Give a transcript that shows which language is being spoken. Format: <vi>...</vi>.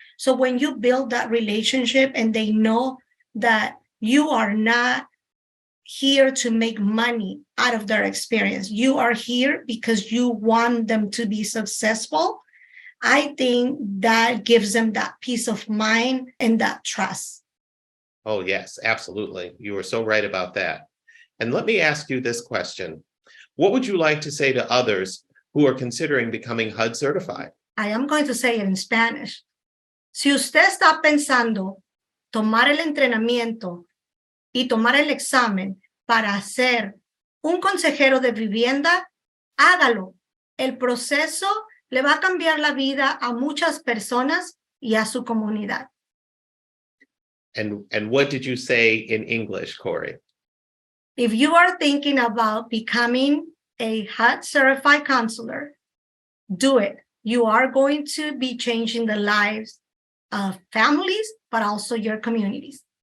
<en>So when you build that relationship and they know that you are not here to make money out of their experience, you are here because you want them to be successful, I think that gives them that peace of mind and that trust. Oh, yes, absolutely. You are so right about that. And let me ask you this question. What would you like to say to others who are considering becoming HUD certified? I am going to say it in Spanish.</en> <es>Si usted está pensando tomar el entrenamiento y tomar el examen para ser un consejero de vivienda, hágalo. El proceso le va a cambiar la vida a muchas personas y a su comunidad.</es> <en>And what did you say in English, Cory? If you are thinking about becoming a HUD certified counselor, do it. You are going to be changing the lives of families, but also your communities.</en>